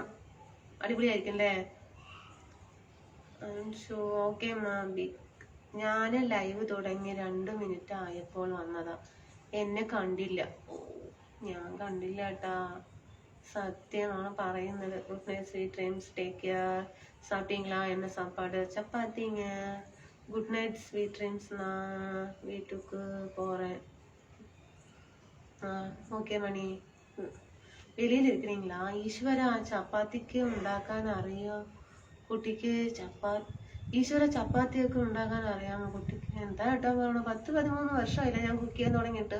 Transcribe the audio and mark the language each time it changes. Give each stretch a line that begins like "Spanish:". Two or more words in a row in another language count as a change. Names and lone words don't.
Malayalam: അടിപൊളിയായിരിക്കും അല്ലേ? ഓക്കെ മാബി. ഞാൻ ലൈവ് തുടങ്ങി 2 മിനിറ്റ് ആയപ്പോൾ വന്നതാ. എന്നെ കണ്ടില്ല. ഞാൻ കണ്ടില്ല കേട്ടാ, സത്യമാണ് പറയുന്നത്.
English: Good night, sweet dreams, take care.
Tamil: சாப்பிட்டீங்களா? என்ன சாப்பாடு? சப்பாத்திங்க.
English: good night sweet dreams.
Tamil: நான் வீட்டுக்கு போகிறேன்.
Malayalam: ഓക്കെ മണി. വെളിയിൽ ഇരിക്കണീங்களா? ഈശ്വര, ചപ്പാത്തിക്ക് ഉണ്ടാക്കാൻ അറിയോ കുട്ടിക്ക്? ഈശ്വര, ചപ്പാത്തിയൊക്കെ ഉണ്ടാക്കാൻ അറിയാമോ കുട്ടിക്ക്? എന്താ കേട്ടോ പറയണോ? 10-13 വർഷമായില്ല ഞാൻ കുക്ക് ചെയ്യാൻ തുടങ്ങിയിട്ട്.